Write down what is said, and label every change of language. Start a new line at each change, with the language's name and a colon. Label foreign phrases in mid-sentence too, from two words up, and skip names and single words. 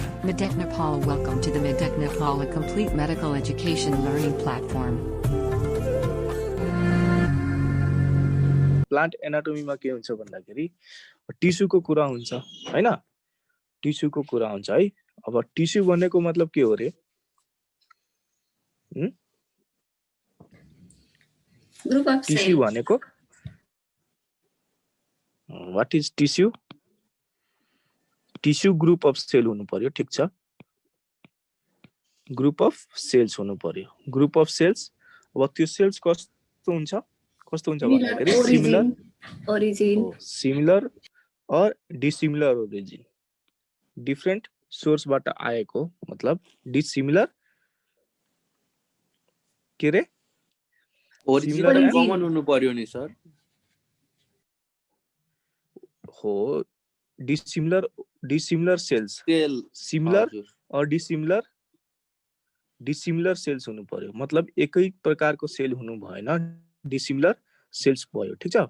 English: Medec Nepal. Welcome to the Medec Nepal, a complete medical education learning platform. plant anatomy
Nepali: के हुन्छ भन्दाखेरि टिस्युको कुरा हुन्छ हैन, टिस्युको कुरा हुन्छ है। अब टिस्यु भनेको मतलब के हो रे?
English: Group of टिस्यु cells.
Nepali: भनेको
English: what is tissue? tissue group of cell
Nepali: हुनु पर्यो, ठीक छ?
English: group of cells
Nepali: हुनु पर्यो,
English: group of cells.
Nepali: अब त्यो सेल्स कस्तो हुन्छ भन्दाखेरि
English: similar or dissimilar origin, different source
Nepali: आएको, मतलब डिसिमिलर के रे?
English: origin common
Nepali: हुनु पर्यो नि सर। हो,
English: dissimilar cells, similar or dissimilar cells
Nepali: हुनु पर्यो, मतलब एकै प्रकारको सेल हुनु भएन,
English: dissimilar cells
Nepali: भयो, ठीक छ?